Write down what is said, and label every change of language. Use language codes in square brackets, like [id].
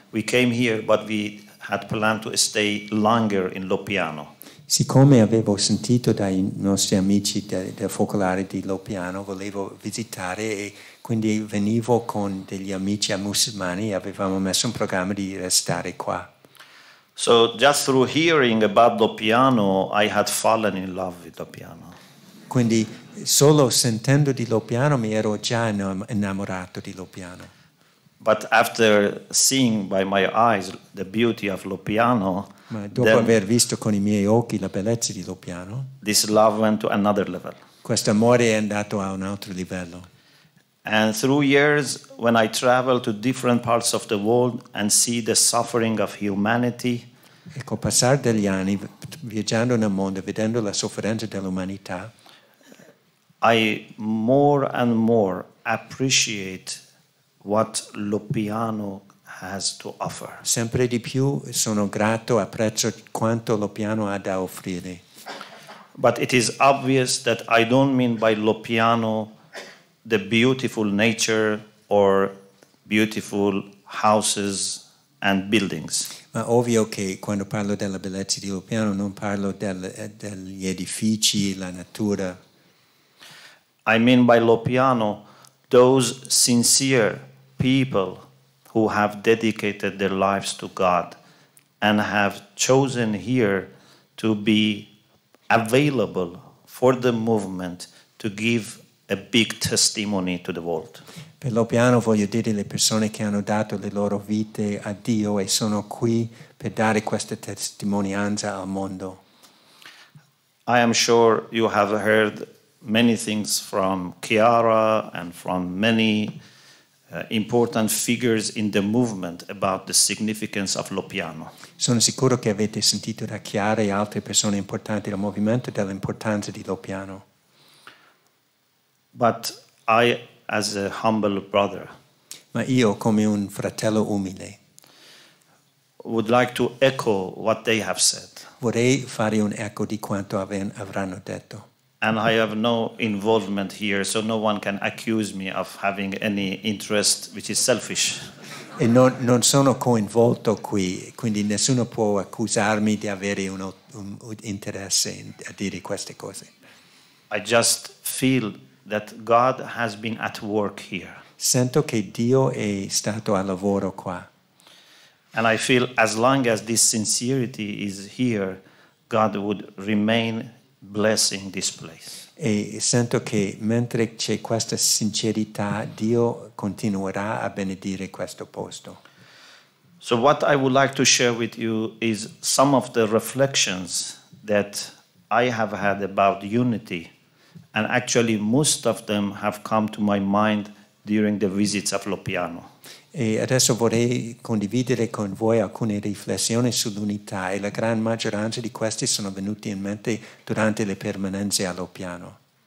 [en] We came here, but we had planned to stay longer in Loppiano. [it] Siccome avevo sentito dai nostri amici del Focolare di Loppiano, volevo visitare e quindi venivo con degli amici musulmani e avevamo messo un programma di restare qua. [en] So just through hearing about Loppiano, I had fallen in love with Loppiano. [it] Quindi solo sentendo di Loppiano mi ero già innamorato di Loppiano. [en] But after seeing by my eyes the beauty of Loppiano, [it] ma dopo aver visto con i miei occhi la bellezza di Loppiano, [en] this love went to another level. [it] Questo amore è andato a un altro livello. [en] And through years, when I travel to different parts of the world and see the suffering of humanity, [it] e col passare degli anni, viaggiando nel mondo, vedendo la sofferenza dell'umanità, [en] I more and more appreciate what Loppiano has to offer. [it] Sempre di più sono grato, apprezzo quanto Loppiano ha da offrire. [en] But it is obvious that I don't mean by Loppiano the beautiful nature or beautiful houses and buildings. [it] Ma ovvio che quando parlo della bellezza di Loppiano non parlo degli edifici, la natura. [en] I mean by Loppiano those sincere people who have dedicated their lives to God and have chosen here to be available for the movement to give a big testimony to the world. [it] Per Loppiano voglio dire le persone che hanno dato le loro vite a Dio e sono qui per dare questa testimonianza al mondo. [en] I am sure you have heard many things from Chiara and from many important figures in the movement about the significance of Loppiano. [it] Sono sicuro che avete sentito da Chiara e altre persone importanti del movimento dell'importanza di Loppiano. [en] But I, as a humble brother, [it] ma io come un fratello umile, [en] would like to echo what they have said. [it] Vorrei fare un eco di quanto avranno detto. [en] And I have no involvement here, so no one can accuse me of having any interest which is selfish. [it] E non sono coinvolto qui, quindi nessuno può accusarmi di avere un interesse a dire queste cose. [en] I just feel that God has been at work here. [it] Sento che Dio è stato al lavoro qua. [en] And I feel as long as this sincerity is here, God would remain blessing this place. [it] E sento che mentre c'è questa sincerità, Dio continuerà a benedire questo posto. [en] So what I would like to share with you is some of the reflections that I have had about unity. And actually most of them have come to my mind during the visits of Lopiano. [it] E adesso vorrei condividere con voi alcune riflessioni sull'unità e la gran maggioranza di questi sono venuti in mente durante le permanenze a Lopiano.